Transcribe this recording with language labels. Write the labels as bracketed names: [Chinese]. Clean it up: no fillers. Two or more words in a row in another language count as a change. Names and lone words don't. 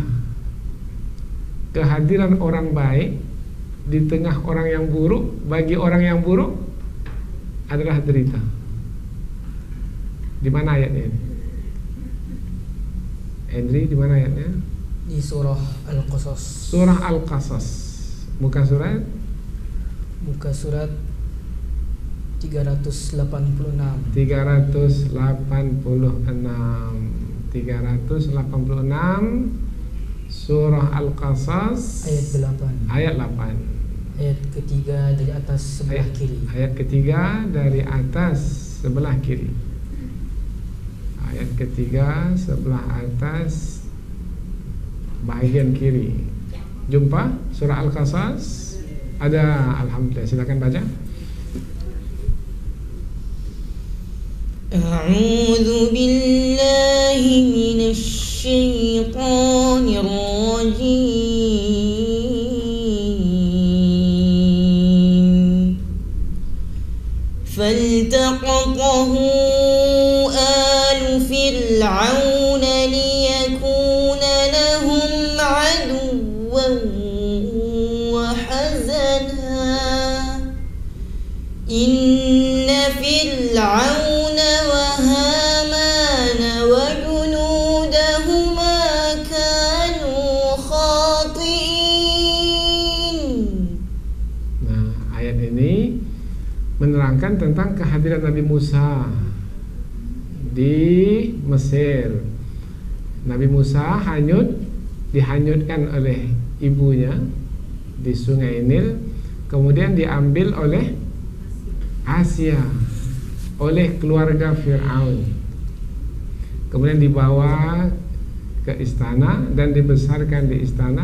[Malay] Kehadiran orang baik di tengah orang yang buruk, bagi orang yang buruk adalah derita. Di mana ayatnya ini? Henry, di mana ayatnya? Di surah Al-Qasas. Surah Al-Qasas. Muka surat 386. 386 Surah Al-Qasas ayat 8. Ayat 8. Ayat ketiga dari atas sebelah kiri. Ayat ketiga dari atas sebelah kiri. Ayat ketiga sebelah atas bahagian kiri. Jumpa surah Al-Qasas? Ada, alhamdulillah. Silakan baca. [Arabic] أعوذ بالله من الشيطان الرجيم. فالتقطه آل فرعون ليكون لهم عدوا وحزنا. إن فرعون وهامان وجنودهما كانوا خاطئين. [Malay] Nah, ayat ini menerangkan tentang kehadiran Nabi Musa di Mesir. Nabi Musa dihanyutkan oleh ibunya di Sungai Nil, kemudian diambil oleh Asia, oleh keluarga Fir'aun, kemudian dibawa ke istana dan dibesarkan di istana.